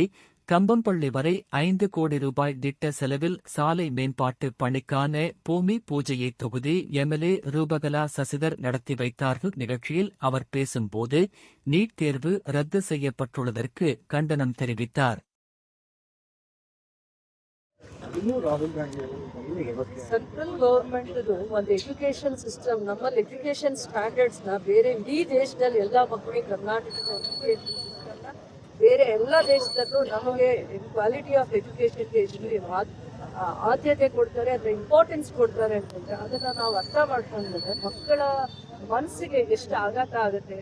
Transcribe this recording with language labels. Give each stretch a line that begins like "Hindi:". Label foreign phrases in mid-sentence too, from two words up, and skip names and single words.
Tamil: கம்பம்பள்ளி வரை 5 கோடி ரூபாய் திட்ட செலவில் சாலை மேம்பாட்டு பணிக்கான பூமி பூஜையை தொகுதி எம்எல்ஏ ரூபகலா சசிதர் நடத்தி வைத்தார்கள். நிகழ்ச்சியில் அவர் பேசும்போது நீட் தேர்வு ரத்து செய்யப்பட்டுள்ளதற்கு கண்டனம் தெரிவித்தார்.
English: central government
Kannada: ಒಂದು
English: education system,
Kannada: ನಮ್ಮಲ್ಲಿ
English: education standards
Kannada: ನ ಬೇರೆ ಇಡೀ ದೇಶದಲ್ಲಿ ಎಲ್ಲ ಮಕ್ಕಳಿಗೆ ಕರ್ನಾಟಕದ
English: education system
Kannada: ಬೇರೆ ಎಲ್ಲ ದೇಶದಲ್ಲೂ ನಮಗೆ
English: quality of education
Kannada: ಆದ್ಯತೆ ಕೊಡ್ತಾರೆ, ಅದರ ಇಂಪಾರ್ಟೆನ್ಸ್ ಕೊಡ್ತಾರೆ ಅಂತಂದ್ರೆ ಅದನ್ನ ನಾವು ಅರ್ಥ ಮಾಡ್ಕೊಂಡ್ರೆ ಮಕ್ಕಳ ಮನಸ್ಸಿಗೆ ಎಷ್ಟು ಆಘಾತ ಆಗುತ್ತೆ.